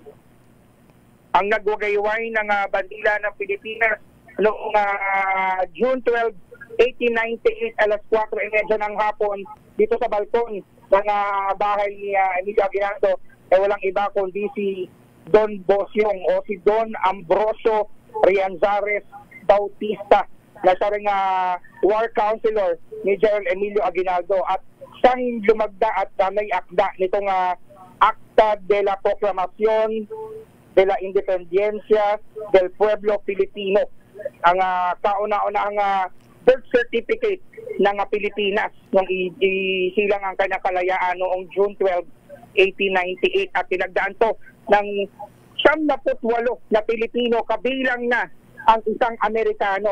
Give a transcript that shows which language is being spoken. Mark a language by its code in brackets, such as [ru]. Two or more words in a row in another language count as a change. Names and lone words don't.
[tl] Ang nagwagayway ng bandila ng Pilipinas noong June 12, 1898, alas 4:30 ng hapon, dito sa balkon ng bahay ni Emilio Aguinaldo, walang iba kundi si Don Bosyong o si Don Ambrosio Rianzares Bautista, na siya rin [en] war counselor [tl] ni General Emilio Aguinaldo at siyang lumagda at may akda nitong Acta de la Proclamación de la Independencia del Pueblo Filipino, ang kauna-unahang [en] birth certificate [tl] ng Pilipinas nung isilang ang kanyang kalayaan noong June 12, 1898 at tinagdaan to ng 78 na Pilipino, kabilang na ang isang Amerikano.